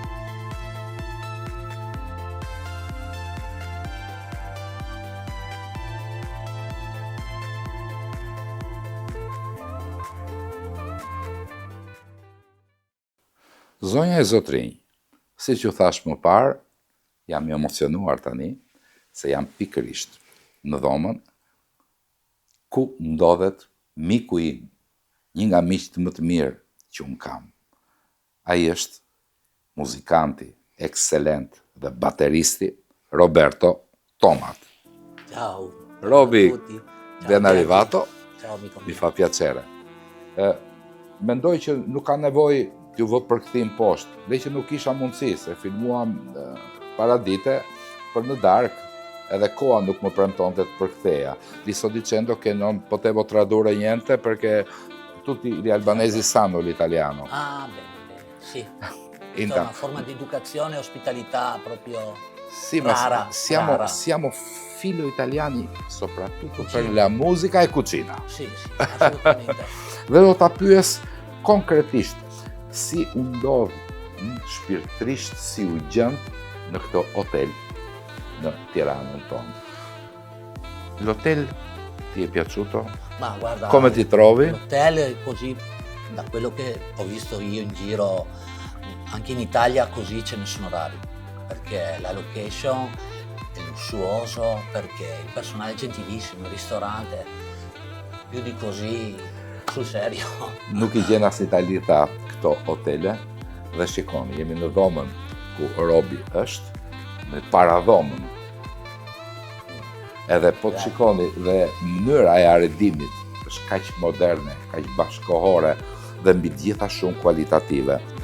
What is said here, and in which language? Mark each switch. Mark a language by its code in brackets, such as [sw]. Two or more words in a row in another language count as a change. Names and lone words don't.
[sq] Zonja e Zotrinj, si që thash më parë, jam i emocionuar tani, se jam pikërisht në dhomën ku ndodhet miku im, një nga miqtë më të mirë që unë kam. Ai është muzikanti, ekselent dhe bateristi Roberto Tomat. [it] Ciao. Roby, Ciao a tutti. Ciao, ben Gianni. arrivato, Ciao amico mi mio. fa piacere. [sq] Mendoj që nuk ka nevojë t'ju vë përkthim poshtë, dhe që nuk isha mundësi, se filmuam para dite për në darkë, edhe koha nuk më premtonte të përktheja. [it] Li sto dicendo che non potevo tradurre niente perché tutti gli albanesi sanno l'italiano. Ah, bene, bene. Sì. È Intanto- una forma di educazione e ospitalità proprio Sì, ma rara. rara. siamo filo italiani soprattutto per la musica e cucina. Sì, sì, assolutamente. [sq] Dhe do ta pyes konkretisht, si u ndodh shpirtërisht, si u gjend në këto hotel në Tiranën tonë. [it] L'hotel ti è piaciuto? Ma guarda, Come ti trovi? l'hotel è così, da quello che ho visto io in giro, anche in Italia così ce ne sono rari, perché la location è lussuoso, perché il personale è gentilissimo, il ristorante, più di così, sul serio. [sq] Nuk i gjen as në Itali tha këto hotele, dhe shikoni, jemi në dhomën ku Robi është, në paradhomën. Edhe po të shikoni dhe mënyra e arredimit është kaq moderne, kaq bashkohore dhe mbi të gjitha shumë kualitative.